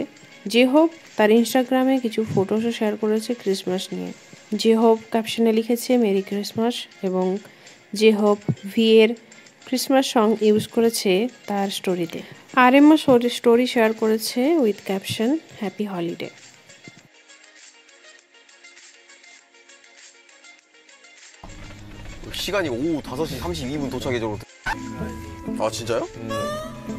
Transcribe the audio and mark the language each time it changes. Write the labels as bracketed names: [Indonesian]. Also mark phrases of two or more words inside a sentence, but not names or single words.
[Bangla] যে হোপ তার ইনস্টাগ্রামে কিছু ফটোসও শেয়ার করেছে ক্রিসমাস নিয়ে। যে হোপ ক্যাপশনে লিখেছে [English] Merry Christmas, [Bangla] এবং যে হোপ এর [English] Christmas song [Bangla] ইউজ করেছে তার স্টোরিতে। RMও স্টোরি শেয়ার করেছে [English] with caption happy holiday. [Korean] 시간이 오후 5시 32분 도착 예정으로. 아 진짜요?